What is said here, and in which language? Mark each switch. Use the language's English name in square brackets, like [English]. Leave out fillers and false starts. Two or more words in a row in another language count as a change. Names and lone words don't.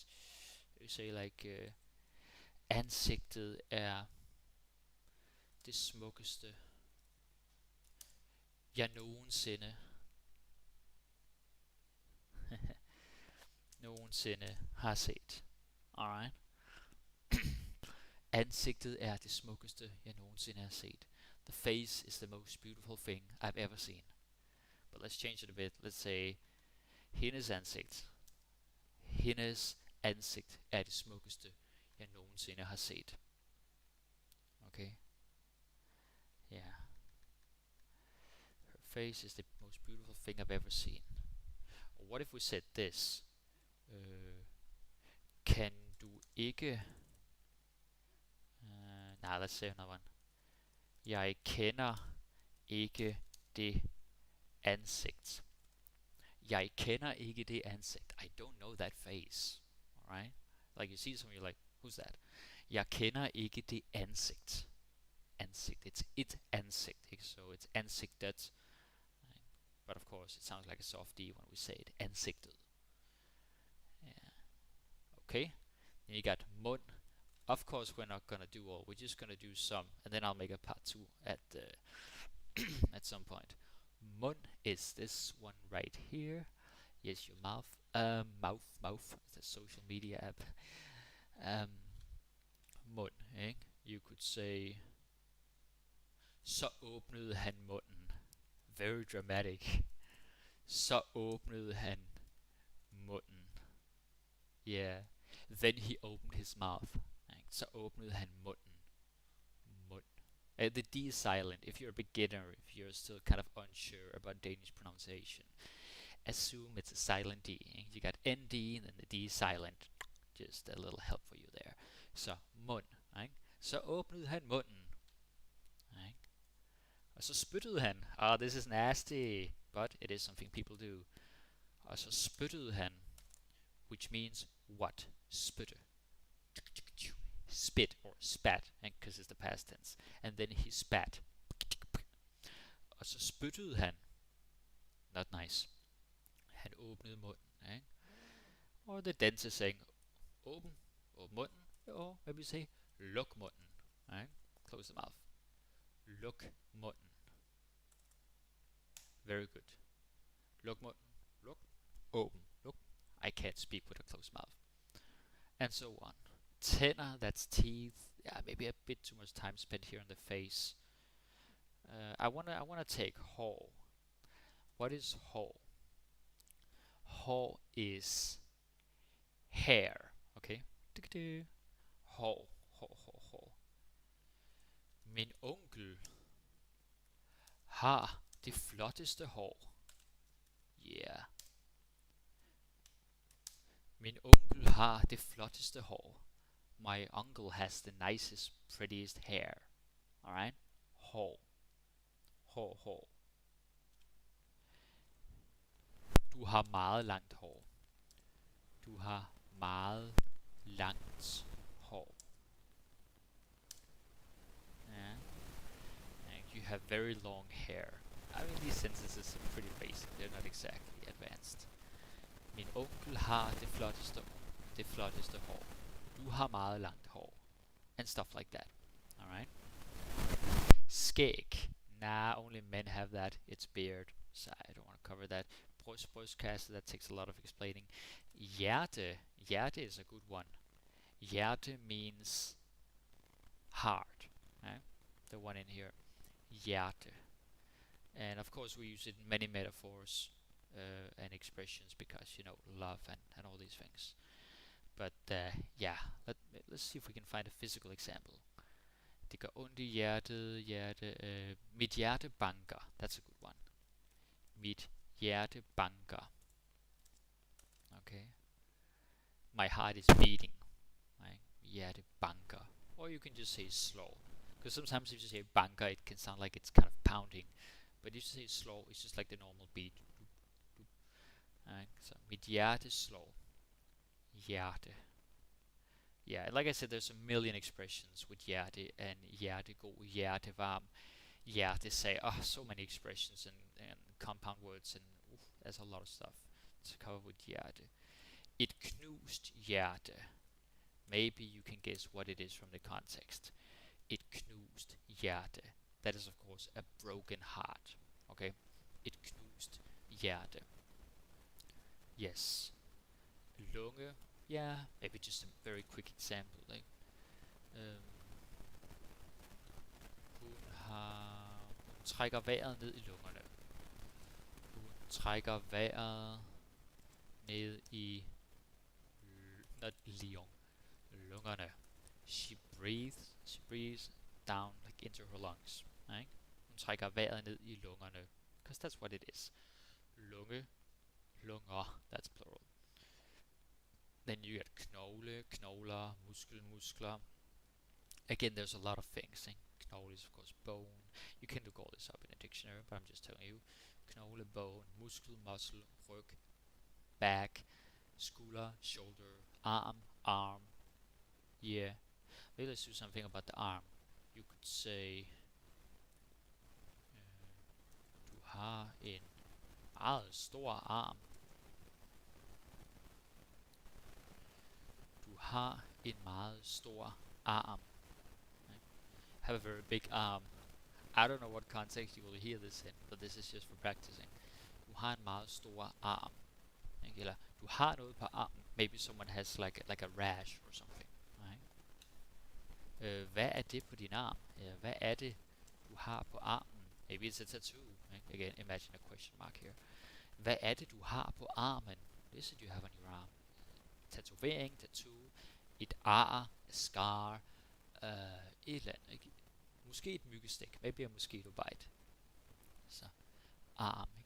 [English] You say like, [Danish] ansigtet er det smukkeste, jeg nogensinde har set. Alright? Ansigtet er det smukkeste, jeg nogensinde har set. [English] The face is the most beautiful thing I've ever seen. But let's change it a bit. Let's say, [Danish] hendes ansigt. Hendes ansigt er det smukkeste, jeg nogensinde har set. [English] Okay? Yeah. Her face is the most beautiful thing I've ever seen. Or what if we said this? [Danish] Kan du ikke... [English] let's say another one. [Danish] Jeg kender ikke det ansigt. Jeg kender ikke det ansigt. [English] I don't know that face. Alright? Like you see someone, you're like, who's that? [Danish] Jeg kender ikke det ansigt. Ansigt. [English] It's it ansigt. So it's ansigtet. Right? But of course, it sounds like a soft D when we say it. Ansigtet. Yeah. Okay? Then you got mund. Of course, we're not gonna do all. We're just gonna do some, and then I'll make a part 2 at at some point. Mund is this one right here. Yes, your mouth. Mouth. It's a social media app. [Danish] Mund, ikke? [English] You could say, [Danish] så åbnede han munden. [English] Very dramatic. [Danish] Så åbnede han munden. [English] Yeah. Then he opened his mouth. [Danish] Så åbnede han munden. Mund. [English] The D is silent. If you're a beginner, if you're still kind of unsure about Danish pronunciation, assume it's a silent D. You got ND and then the D is silent. Just a little help for you there. [Danish] Så mund. Så åbnede han munden. Og så spyttede han. [English] This is nasty, but it is something people do. [Danish] Og så spyttede han, [English] which means what? Spytte. Spit or spat, because it's the past tense. And then he spat. [Danish] Og så spyttede han. [English] Not nice. [Danish] Han åbnede munden. [English] Or the dentist saying, [Danish] åbn munden. [English] Or maybe say, [Danish] luk munden. [English] Close the mouth. [Danish] Luk munden. [English] Very good. [Danish] Luk munden. Luk. Åbn. Luk. [English] I can't speak with a closed mouth. And so on. Tænder, that's teeth. Yeah, maybe a bit too much time spent here on the face. I wanna take hår. What is hår? Hår is hair. Okay. [Danish] Hår. Min onkel har det flotteste hår. [English] Yeah. [Danish] Min onkel har det flotteste hår. [English] My uncle has the nicest, prettiest hair. Alright? [Danish] Hår. Du har meget langt hår. Du har meget langt hår. [English] Yeah. And you have very long hair. I mean, these sentences are pretty basic. They're not exactly advanced. [Danish] Min onkel har det flotteste hår. Du har meget langt hår. [English] And stuff like that. Alright? Skæg. Nah, only men have that. It's beard. So I don't want to cover that. Brystkasse, that takes a lot of explaining. Hjerte. Hjerte is a good one. Hjerte means heart. The one in here. Hjerte. And of course we use it in many metaphors and expressions because, love and all these things. But yeah, let's see if we can find a physical example. [Danish] Det gør ondt i hjertet. Mit hjerte banker. [English] That's a good one. [Danish] Mit hjerte banker. [English] Okay. My heart is beating. Right? [Danish] Hjerte banker. [English] Or you can just say slow. Because sometimes if you say banker, it can sound like it's kind of pounding. But if you say slow, it's just like the normal beat. Right? So, [Danish] mit hjerte slår. Hjerte. [English] Yeah, like I said, there's a million expressions with hjerte and hjertegod, hjertevarm, hjertesag. Oh, so many expressions and compound words, and there's a lot of stuff to cover with hjerte. [Danish] Et knust hjerte. [English] Maybe you can guess what it is from the context. [Danish] Et knust hjerte. [English] That is, of course, a broken heart. Okay? [Danish] Et knust hjerte. [English] Yes. [Danish] Lunge. [English] Yeah, maybe just a very quick example. Like, [Danish] hun trækker vejret ned i lungerne. Hun trækker vejret ned i lungerne. [English] She breathes down like into her lungs. Right? [Danish] Hun trækker vejret ned i lungerne. [English] Because that's what it is. [Danish] Lunge, lunger, [English] that's plural. Then you get [Danish] knogle, knogler, muskler. [English] Again, there's a lot of things. Knogle is of course bone. You can look all this up in a dictionary, but I'm just telling you. Knogle, bone, muscle, ryg, back, skulder, shoulder, arm. Yeah. Maybe let's do something about the arm. You could say [Danish] du har en meget stor arm. Du har en meget stor arm. [English] Have a very big arm. I don't know what context you will hear this in, but this is just for practicing. [Danish] Du har en meget stor arm. Eller du har noget på armen. [English] Maybe someone has like a rash or something. Right? [Danish] Hvad er det på din arm? Hvad er det du har på armen? [English] Maybe it's a tattoo. Right? Again, imagine a question mark here. [Danish] Hvad er det du har på armen? [English] What is it you have on your arm? [Danish] Tatovering, tattoo, et ar, [English] a scar, [Danish] et eller andet. Ikke? Måske et myggestik. [English] Maybe a mosquito bite. [Danish] Så arm. Ikke?